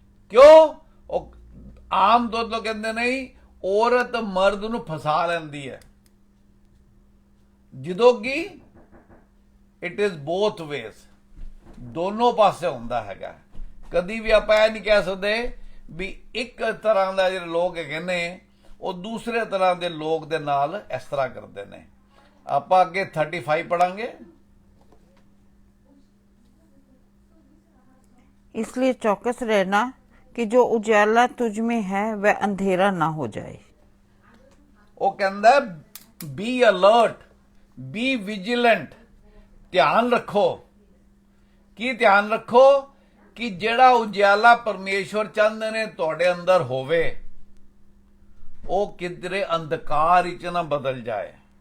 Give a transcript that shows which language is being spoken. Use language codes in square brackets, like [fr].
[pa] ਕਿਉਂ? ਉਹ ਆਮ ਤੌਰ ਤੇ ਕਹਿੰਦੇ ਨਹੀਂ, ਔਰਤ ਮਰਦ ਨੂੰ ਫਸਾ ਲੈਂਦੀ ਹੈ, ਜਦੋਂ ਕਿ [en] it is both ways, [pa] ਦੋਨੋਂ ਪਾਸੇ ਹੁੰਦਾ ਹੈਗਾ। ਕਦੀ ਵੀ ਆਪਾਂ ਇਹ ਨਹੀਂ ਕਹਿ ਸਕਦੇ ਵੀ ਇੱਕ ਤਰ੍ਹਾਂ ਦਾ ਜਿਹੜੇ ਲੋਕ ਹੈਗੇ ਨੇ ਉਹ ਦੂਸਰੇ ਤਰ੍ਹਾਂ ਦੇ ਲੋਕ ਦੇ ਨਾਲ ਇਸ ਤਰ੍ਹਾਂ ਕਰਦੇ ਨੇ। ਆਪਾਂ ਅੱਗੇ 35 ਪढ़ांगे। [hi] इसलिए चौकस रहना कि जो उजाला तुझ में है वह अंधेरा ना हो जाए। [pa] ਉਹ ਕਹਿੰਦਾ [en] be alert, be vigilant, [pa] ਧਿਆਨ ਰੱਖੋ। ਕੀ ਧਿਆਨ ਰੱਖੋ? ਕਿ ਜਿਹੜਾ ਉਜਾਲਾ ਪਰਮੇਸ਼ਵਰ ਚਾਹੁੰਦੇ ਨੇ ਤੁਹਾਡੇ ਅੰਦਰ ਹੋਵੇ ਉਹ ਕਿਧਰੇ ਅੰਧਕਾਰ ਵਿੱਚ ਨਾ ਬਦਲ ਜਾਏ।